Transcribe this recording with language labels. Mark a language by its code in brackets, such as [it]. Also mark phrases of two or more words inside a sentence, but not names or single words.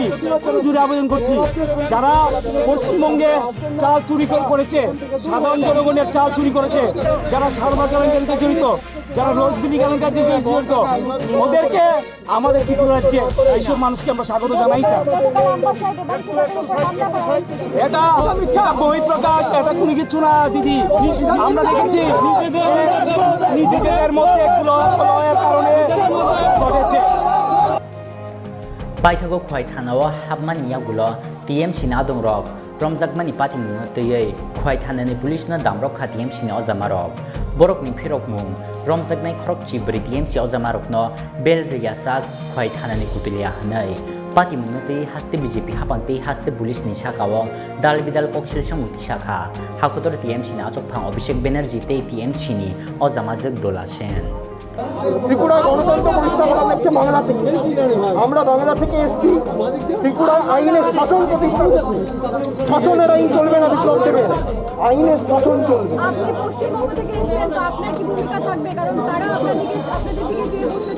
[bn] জুড়ে আবেদন করছি যারা পশ্চিমবঙ্গে চাল চুরি করেছে সাধারণ জনগণের চাল চুরি করেছে যারা সারদা কেলেঙ্কারিতে জড়িত যারা রোজবিলি কেলেঙ্কারিতে জড়িত ওদেরকে আমাদের ত্রিপুরা রাজ্যে এইসব মানুষকে আমরা স্বাগত জানাই এটা বহিঃপ্রকাশ এটা কোনো কিছু না দিদি আমরা দেখেছি নিজেদের মধ্যে কলহের কারণে ঘটেছে [trp] Paithago khoi thanao habmani yagulo TMC na dongrok romjakmani pati mungno tei khoi thanani Policeno Damrokha TMC ni ojamarok borok ni phirok mung romjaknai khorokchi bri TMC ojamarok no bel riyasa khoi thanani kutulia hanai pati mungno tei haste BJP hapangte haste police ni sakao dal bidal koksil samungti sakha hakotor TMC na achokphang Abhishek Banerjee tei TMC ni ojamajak dolashen [bn] ত্রিপুরা গণতন্ত্র প্রতিষ্ঠা করা হচ্ছে বাংলা থেকে আমরা বাংলা থেকে এসেছি ত্রিপুরা আইনের শাসন প্রতিষ্ঠা করছি শাসনের আইন চলবে না বিপ্লব দেবে আইনের শাসন চলবে আপনি পশ্চিমবঙ্গ থেকে এসেছেন তো আপনার কি ভূমিকা থাকবে কারণ তারা আপনাদের দিকে যে বসেছে